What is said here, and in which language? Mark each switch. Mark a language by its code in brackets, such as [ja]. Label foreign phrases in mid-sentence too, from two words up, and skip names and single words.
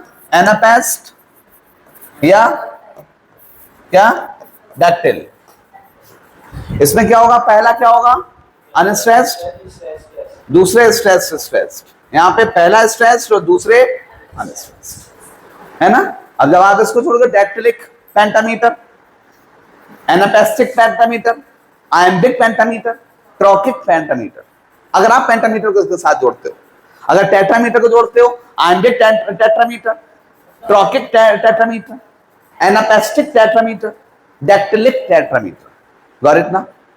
[hi] एनापेस्ट या क्या? डैक्टिल। इसमें क्या होगा? पहला क्या होगा? अनस्ट्रेस्ड, दूसरे स्ट्रेस्ड। यहां पे पहला स्ट्रेस्ड और दूसरे अनस्ट्रेस्ड, है ना? अब जब आप इसको छोड़ोगे, [en] Dactylic pentameter, anapestic pentameter, iambic pentameter, trochaic pentameter. [hi] अगर आप पेंटामीटर को इसके साथ जोड़ते हो, अगर टेट्रामीटर को जोड़ते हो, [en] Iambic tetrameter, trochaic tetrameter, anapestic tetrameter, dactylic tetrameter. got it ना?